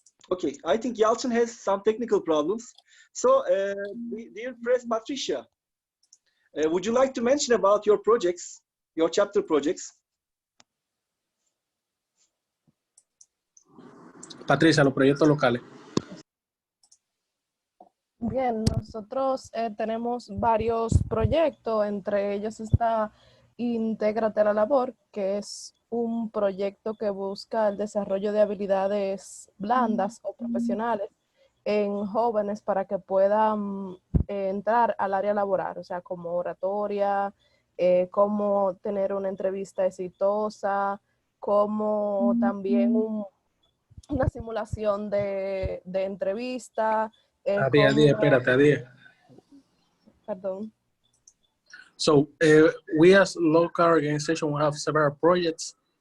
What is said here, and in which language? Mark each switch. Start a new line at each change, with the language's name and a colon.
English: Okay, I think Yalçın has some technical problems. So, dear Press Patricia, would you like to mention about your projects, your chapter projects?
Spanish: Patricia, los proyectos locales. Bien, nosotros tenemos varios proyectos, entre ellos está Intégrate a la Labor, que es un proyecto que busca el desarrollo de habilidades blandas o profesionales en jóvenes para que puedan entrar al área laboral, o sea, como oratoria, cómo tener una entrevista exitosa, como también una simulación de entrevista. Espérate. Perdón.
English: So we as local organization we have several projects.